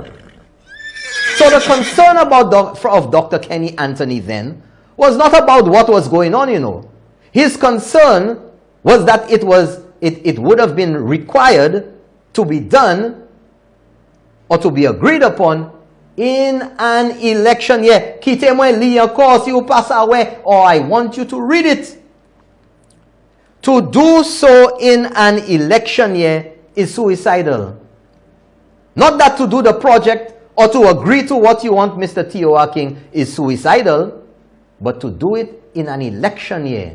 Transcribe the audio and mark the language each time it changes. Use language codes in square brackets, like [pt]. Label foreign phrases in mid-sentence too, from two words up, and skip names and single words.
[en] So the concern of Dr. Kenny Anthony then was not about what was going on, you know. His concern was that it would have been required to be done or to be agreed upon in an election year. [acf] Kite mwen li encore si ou [en] pass away, or I want you to read it. To do so in an election year is suicidal. Not that to do the project or to agree to what you want, Mr. T.O.R. King, is suicidal, but to do it in an election year.